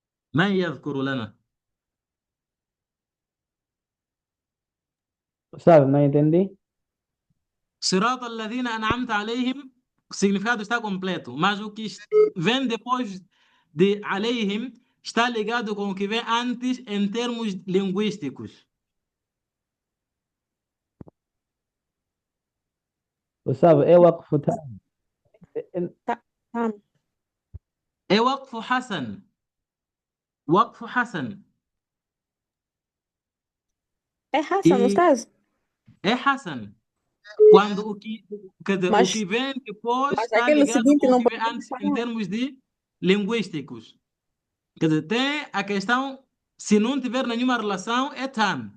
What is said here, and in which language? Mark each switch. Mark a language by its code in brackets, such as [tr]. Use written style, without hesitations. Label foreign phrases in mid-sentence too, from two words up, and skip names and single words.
[ar] من يذكر لنا؟ [pt] Ustaz, não entendi? [ar] صراط الذين أنعمت عليهم, [pt] o significado está completo, mas o que vem depois de عليهم está ligado com o que vem antes em termos linguísticos. Ustaz, é [ar] وقف تام. [pt] Tá. [ar] É وقف حسن. وقف حسن. [pt] É Hassan, E Ustaz? é Hassan. Quando quer dizer, o que Mas, vem depois mas está aquele ligado seguinte com o não que vem podemos antes em parar. termos de linguísticos. Quer dizer, tem a questão, se não tiver nenhuma relação, é tam.